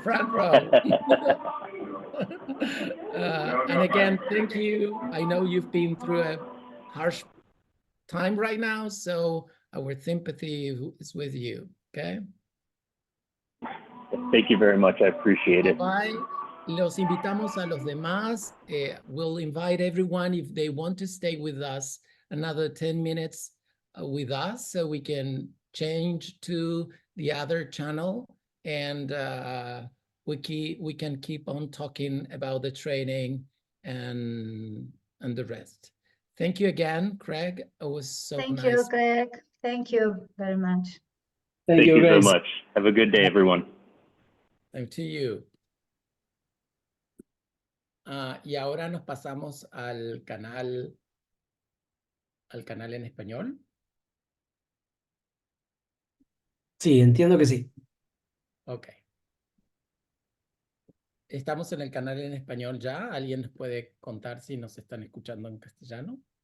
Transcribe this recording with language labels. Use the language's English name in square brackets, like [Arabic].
[English] Front row. And again, thank you. I know you've been through a harsh time right now, so our sympathy is with you, okay? Thank you very much. I appreciate it. Bye. [Spanish] Los invitamos a los demás. [English] We'll invite everyone if they want to stay with us another 10 minutes with us, so we can change to the other channel, and we can keep on talking about the training and the rest. Thank you again, Craig. It was so nice. Thank you, Craig. Thank you very much. Thank you so guys. much. Have a good day, everyone. Thank to you. [Spanish] Y ahora nos pasamos al canal en español. Sí, entiendo que sí. Ok. ¿Estamos en el canal en español ya? ¿Alguien nos puede contar si nos están escuchando en castellano?